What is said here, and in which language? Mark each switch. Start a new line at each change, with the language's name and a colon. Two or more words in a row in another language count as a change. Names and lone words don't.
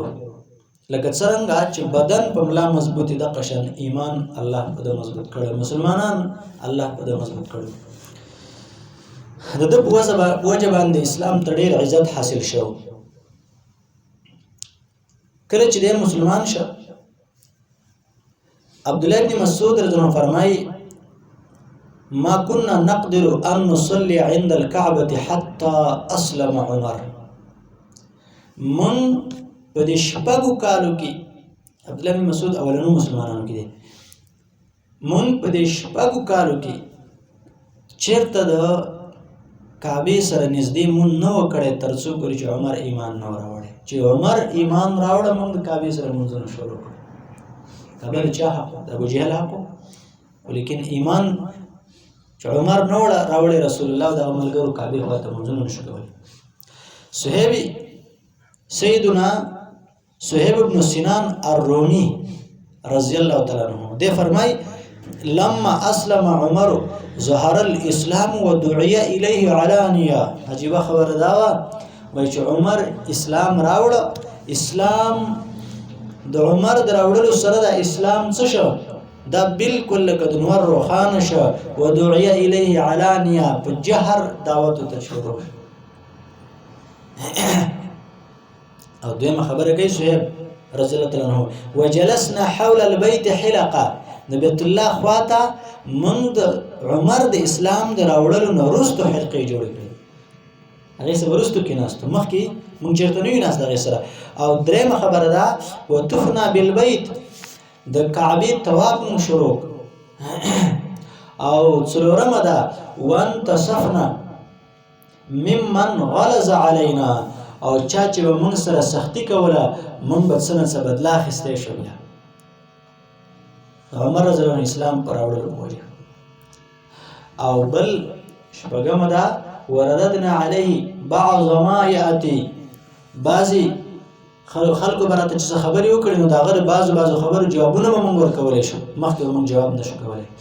Pashto: لکه څنګه چې بدن په ملا مضبوطی د قشن ایمان الله په د مضبوط کړي، مسلمانان الله په د مضبوط کړي. د په وجه باندې اسلام ته ډېر عزت حاصل شو. کله چې د مسلمان شو،
Arabic: عبد الله بن مسعود رضی الله عنه فرمایي ما كنا نقدر ان نصلي عند الكعبه حتى اسلم عمر.
Pashto: من په دې شپږو کالو کې عبد الله بن مسعود اولنو مسلمانانو کې دي، من په دې شپږو کالو کې چیرته د کعبه سره نږدې مون نه وکړي تر څو پورې چې عمر ایمان نه راوړي. چې عمر ایمان راوړ، موږ د کعبه سره مونږونه شروع کړو. کعبه چا حق؟ د ابو جهل حق، ولیکن ایمان چې عمر نه راوړي رسول الله د عملګرو کعبه خواته مونږونه نشو کولی.
Arabic: سیدنا صہیب بن سنان الرومی رضی الله تعالی عنہ دے فرمائی لما اسلم عمر ظهر الاسلام ودعي اليه علانيه.
Pashto: عجیب خبر دا وای چې عمر اسلام راوړ، اسلام د عمر دراوړلو سره د اسلام څه شو، دا بالکل لکه د نور روخانه شو.
Arabic: ودعي اليه علانيه،
Pashto: په جهر دعوت ته شروع. او دویمه خبره کوي صہیب رضی الله تعالی عنہ
Arabic: وجلسنا حول البيت حلقه.
Pashto: د بیت الله خواته من د عمر د اسلام د راوړلو نه وروسته حلقې جوړې کړې، هغه سره وروسته کې ناستو، مخکې مونږ چېرته نه یو ناست هغې سره. او درېیمه خبره ده
Arabic: وطفنا بالبيت،
Pashto: د کعبې طواف مونږ شروع. او څلورمه ده
Arabic: وانتصفنا ممن غلظ علينا،
Pashto: او چا چې به موږ سره سختی کوله موږ به څه نه څه بدله اخیستی شو. بیا عمر رضی الله عنه اسلام په راوړلو پوهېږي. او بل شپږمه ده
Arabic: ورددنا علیه بعض ما یأتي،
Pashto: بعضې خلکو به راته چې څه خبرې وکړي نو د هغه د بعضو خبرو جوابونه به موږ ورکولی شو، مخکې به موږ جواب نه شو کولی.